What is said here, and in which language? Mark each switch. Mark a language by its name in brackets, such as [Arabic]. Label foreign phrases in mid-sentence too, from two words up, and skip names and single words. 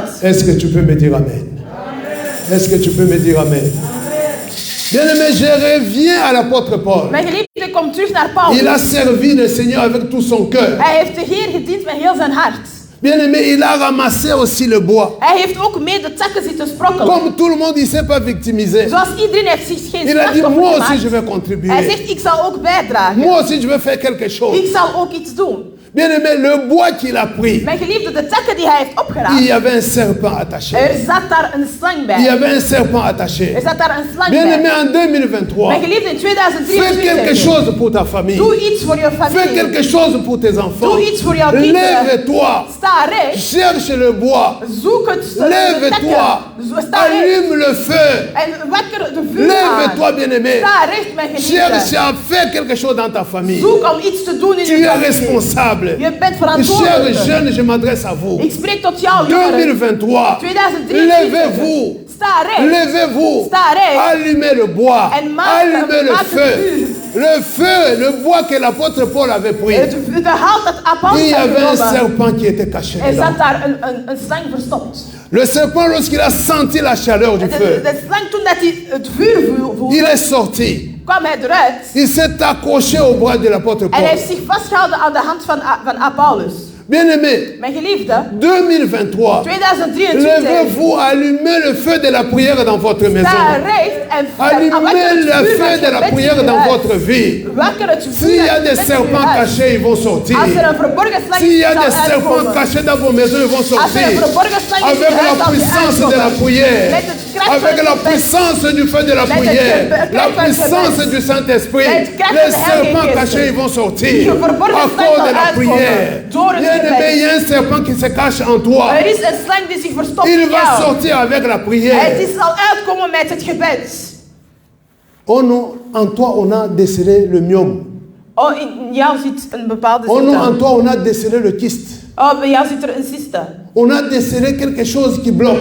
[French] Est-ce que tu peux me dire amen? Est-ce que tu peux me dire amen? Bien-aimé, je reviens à l'apôtre Paul. [Dutch] Mijn geliefde komt terug naar Paulus. [French] Il a servi le Seigneur avec tout son cœur. [Dutch] Hij heeft de Heer gediend met heel zijn hart. [French] Bien-aimé, il a ramassé aussi le bois. [Dutch] Hij heeft ook mee de takken zitten sprokkelen. [French] Comme tout le monde, il ne s'est pas victimisé. [Dutch] Zoals iedereen heeft zich geen [French] Il a dit, [Dutch] slachtoffer [French] moi aussi [Dutch] gemaakt. [French] je vais [Dutch] Hij [French] contribuer. [Dutch] zegt, ik zal ook bijdragen. [French] Moi aussi je vais faire quelque chose. [Dutch] Ik zal ook iets doen. [French] Bien-aimé, le bois qu'il a pris, [Dutch] Mijn geliefde, de takken die hij heeft [French] il [Dutch] opgeraapt, [French] y avait un serpent attaché. [Dutch] er zat daar een slang [French] Il y [Dutch] bij. [French] avait un serpent attaché. [Dutch] Er zat daar een slang [French] Bien-aimé, [Dutch] bij. [French] en 2023, [Dutch] Mijn geliefde, in [French] fais quelque [Dutch] 2023, [French] chose pour ta famille. [Dutch] doe iets voor je [French] Fais [Dutch] familie. [French] quelque chose pour tes enfants. [Dutch] Doe iets voor jouw kinderen. [French] Lève-toi. [Dutch] Sta recht. [French] Cherche le bois. [Dutch] Zoek het de [French] Lève-toi. [Dutch] takken. Sta recht. [French] Allume le feu. [Dutch] En wakker de vuur [French] Lève-toi, [Dutch] aan. [French] bien-aimé. [Dutch] Sta recht, mijn [French] Cherche [Dutch] geliefde. [French] à faire quelque chose dans ta famille. [Dutch] Zoek om iets te doen in [French] Tu [Dutch] je [French] es [Dutch] familie. [French] responsable. [Dutch] Je bent [French] Chers [Dutch] verantwoordelijk. [French] jeunes, je m'adresse à vous. [Dutch] Ik spreek tot jou, jongeren. [French] 2023. [Dutch] 2023. [French] Levez-vous. [Dutch] Sta recht. [French] Levez-vous. [Dutch] Sta recht. [French] Allumez le bois. [Dutch] En maak- [French] Allumez le [Dutch] maak het [French] feu. [Dutch] vuur. [French] Le feu, le bois que l'apôtre Paul avait pris. [Dutch] De hout dat Apollos [French] Il y [Dutch] had [French] avait un [Dutch] genomen. [French] serpent qui était caché [Dutch] Er [French] dedans. [Dutch] zat daar een slang verstopt. [French] Le serpent, lorsqu'il a senti la chaleur du feu, [Dutch] De slang, toen dat hij het vuur voelde, [French] il est sorti. [Dutch] kwam hij eruit. [French] Il s'est accroché au bras de l'apôtre [Dutch] En [French] Paul. [Dutch] hij heeft zich vastgehouden aan de hand van Apollos. [French] Bien-aimé, [Dutch] Mijn geliefde, [French] 2023, [Dutch] 2023. [French] levez-vous, allumez le feu de la prière dans votre maison. [Dutch] Sta recht en [French] Allumez [Dutch] wakker het [French] le [Dutch] vuur [French] feu [Dutch] van [French] de la [Dutch] gebed [French] prière dans [Dutch] uit. [French] votre vie. [Dutch] Wakker het vuur [French] S'il y a [Dutch] van [French] des [Dutch] gebed [French] serpents [Dutch] uit. [French] cachés, ils vont sortir. [Dutch] Als er een verborgen slang [French] S'il y a [Dutch] zal [French] des serpents [Dutch] uitkomen. [French] cachés dans vos maisons, ils vont [Dutch] Als er [French] sortir. [Dutch] een verborgen slang is, [French] Avec la puissance de la prière. [Dutch] Met het kracht [French] Avec [Dutch] van [French] la [Dutch] het gebed. [French] puissance du feu de la [Dutch] Met het [French] prière. [Dutch] kracht [French] La [Dutch] van het [French] puissance [Dutch] gebed. [French] du Saint-Esprit. [Dutch] Met het kracht [French] Les [Dutch] van de Heilige [French] serpents [Dutch] Geest. [French] cachés, ils vont sortir. [Dutch] Die verborgen [French] À [Dutch] slang [French] cause de [Dutch] zal [French] la [Dutch] uitkomen. [French] prière. [Dutch] Door het [French] Bien-aimé, [Dutch] gebed. [French] il y a un serpent qui se cache en toi. [Dutch] Er is een slang die zich verstopt [French] Il [Dutch] in [French] va [Dutch] jou. [French] sortir avec la [Dutch] Het [French] prière. [Dutch] is zal uitkomen met het gebed. [French] Oh non, en toi, on a décelé le myome. [Dutch] Oh, in jou zit een bepaalde [French] Oh non, en [Dutch] ziekte. [French] toi, on a décelé le kyste. [Dutch] Oh, bij jou zit er een cyste. [French] On a décelé quelque chose qui bloque.